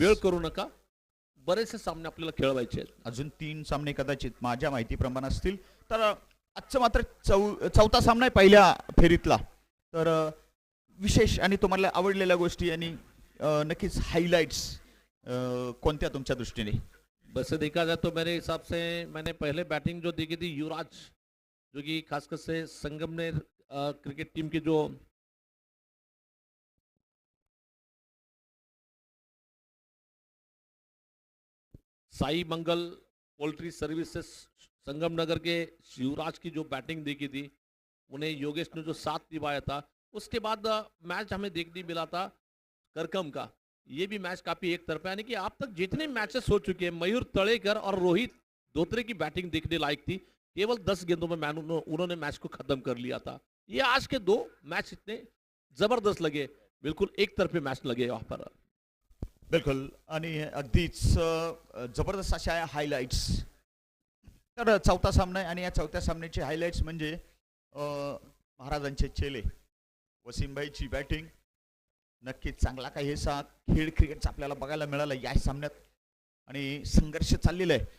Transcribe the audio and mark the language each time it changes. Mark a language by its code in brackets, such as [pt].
[mr] वेळ करू नका, बरेचसे सामने आपल्याला खेळवायचे आहेत. अजून 3 सामने कदाचित माझ्या माहितीप्रमाणे असतील. तर आजचं मात्र चौथा सामना आहे पहिल्या फेरीतला. तर विशेष आणि तुम्हाला आवडलेल्या गोष्टी आणि नक्कीच हायलाइट्स कोणत्या तुमच्या दृष्टीने? [hi] वैसे देखा जाए तो मेरे हिसाब से मैंने पहले बैटिंग जो देखी थी युवराज, जो कि खासकर से संगमनेर क्रिकेट टीम के जो साई मंगल पोल्ट्री सर्विसेज संगमनगर के युवराज की जो बैटिंग देखी थी, उन्हें योगेश ने जो साथ निभाया था, उसके बाद मैच हमें देखने मिला था करकम का. ये भी मैच काफी एक तरफा, यानी कि आप तक जितने मैचेस हो चुके हैं, मयूर तळेकर और रोहित धोत्रे की बैटिंग देखने लायक थी. केवल 10 गेंदों में उन्होंने मैच को खत्म कर लिया था. ये आज के 2 मैच इतने जबरदस्त लगे, बिल्कुल एक तरफे मैच लगे वहां पर. [mr] बिलकुल आणि अगदीच जबरदस्त अशा हायलाइट्स. तर चौथा सामना आहे आणि या चौथ्या सामन्याचे हायलाइट्स म्हणजे महाराजांचे चेले वसीमभाईची बॅटिंग. नक्कीच चांगला काही असा खेळ क्रिकेटचा आपल्याला बघायला मिळाला या सामन्यात आणि संघर्ष चाललेला आहे.